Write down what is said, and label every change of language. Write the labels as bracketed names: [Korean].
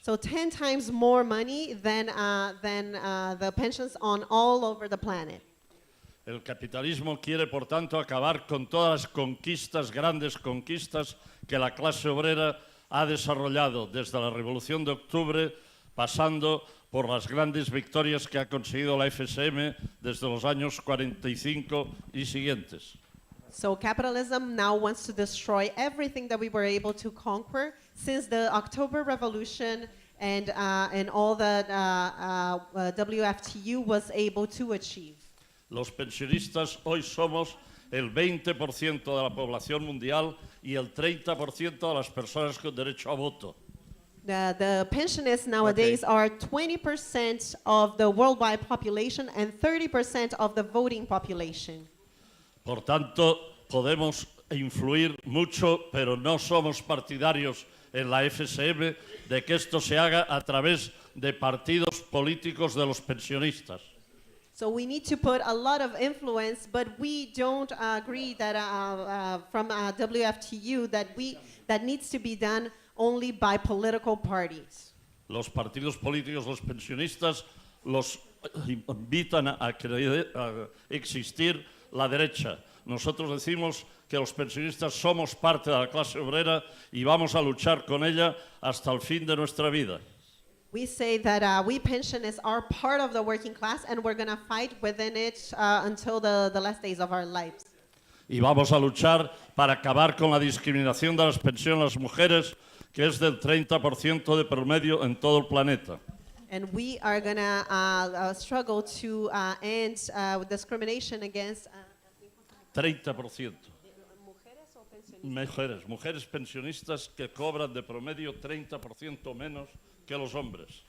[English] So 10 times more money than the pensions on all over the planet. [Spanish] El capitalismo quiere, por tanto, acabar con todas las conquistas, grandes conquistas que la clase obrera ha desarrollado desde la Revolución de Octubre, pasando por las grandes victorias que ha conseguido la FSM desde los años 45 y siguientes. [English] So capitalism now wants to destroy everything that we were able to conquer since the October Revolution and all that WFTU was able to achieve. [Spanish] Los pensionistas hoy somos el 20% de la población mundial y el 30% de las personas con derecho a voto. [English] The pensionists nowadays are 20% of the worldwide population and 30% of the voting population. [Spanish] Por tanto, podemos influir mucho, pero no somos partidarios en la FSM de que esto se haga a través de partidos políticos de los pensionistas. [English] So we need to put a lot of influence, but we don't agree that from WFTU that needs to be done only by political parties. [Spanish] Los partidos políticos, los pensionistas, los invitan a existir la derecha. Nosotros decimos que los pensionistas somos parte de la clase obrera y vamos a luchar con ella hasta el fin de nuestra vida. [English] We say that we pensionists are part of the working class and we're going to fight within it until the last days of our lives. [Spanish] Y vamos a luchar para acabar con la discriminación de las pensiones a las mujeres, que es del 30% de promedio en todo el planeta. [English] And we are going to struggle to end discrimination against 30%. [Spanish] Mujeres pensionistas que cobran de promedio 30% menos que los hombres.